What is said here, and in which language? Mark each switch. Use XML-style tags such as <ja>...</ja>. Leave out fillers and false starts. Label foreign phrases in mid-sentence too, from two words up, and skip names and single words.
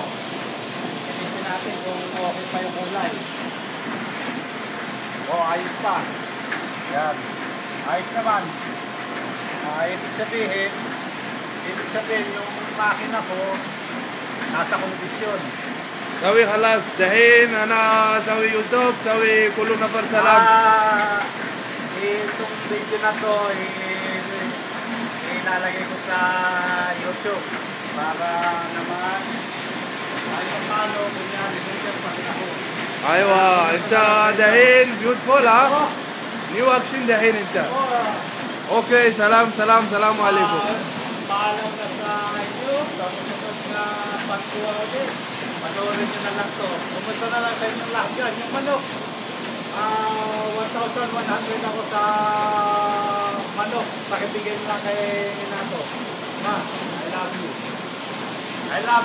<tl>Sinisin natin kung okay pa yung kulay. O, ayos pa. Yan. Ayos naman. Ibig sabihin yung makina ko nasa kondisyon.</tl> <ar>سوي خلاص دحين انا اسوي يوتيوب سوي كل نفر سلام.</ar> <tl>Itong video na to ilalagay ko sa YouTube para naman kahit paano kunyari video pa rin ako.</tl> <ar>ايوه انت دحين بيوتفول ها؟</ar> <en>new action</en> <ar>دحين انت. اوكي سلام سلام سلام عليكم.</ar> <tl>Paalam na sa inyo, sa susunod na pagkuha ulit. Panoorin nyo na lang to. Pumunta na lang sa inyong lahat yan. Yung manok, 1,100 ako sa manok. Pakibigay nyo lang kay Inato. Ma,</tl> <en>I love you. I love you.</en>